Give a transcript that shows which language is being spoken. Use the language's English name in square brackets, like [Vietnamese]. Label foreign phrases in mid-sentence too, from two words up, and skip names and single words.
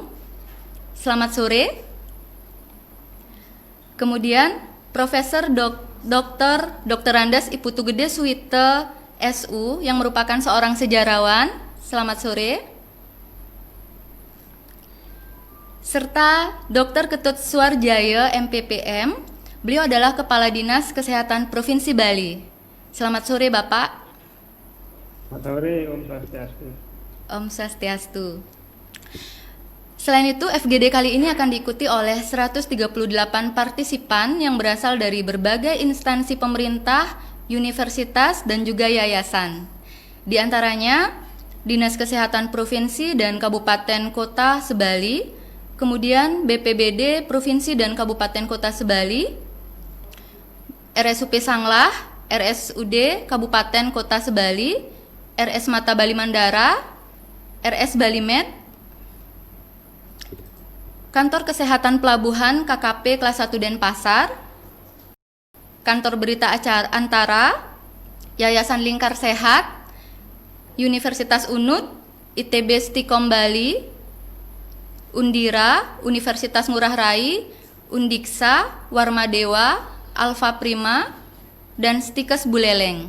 [Indonesian] Selamat sore. Kemudian Profesor Dr. Andes Iputu Gede Suwite SU yang merupakan seorang sejarawan. Selamat sore. Serta Dr. Ketut Suarjaya MPPM, beliau adalah Kepala Dinas Kesehatan Provinsi Bali. Selamat sore Bapak. Selamat sore, [Balinese] Om Swastiastu. Om Swastiastu. [Indonesian] Selain itu, FGD kali ini akan diikuti oleh 138 partisipan yang berasal dari berbagai instansi pemerintah, universitas, dan juga yayasan. Di antaranya, Dinas Kesehatan Provinsi dan Kabupaten Kota Sebali, kemudian BPBD Provinsi dan Kabupaten Kota Sebali, RSUP Sanglah, RSUD Kabupaten Kota Sebali, RS Mata Bali Mandara, RS Bali Med, Kantor Kesehatan Pelabuhan KKP Kelas 1 Denpasar, Kantor Berita Acara Antara, Yayasan Lingkar Sehat, Universitas UNUD, ITB Stikom Bali, Undira, Universitas Ngurah Rai, Undiksa, Warmadewa, Alfa Prima, dan Stikes Buleleng.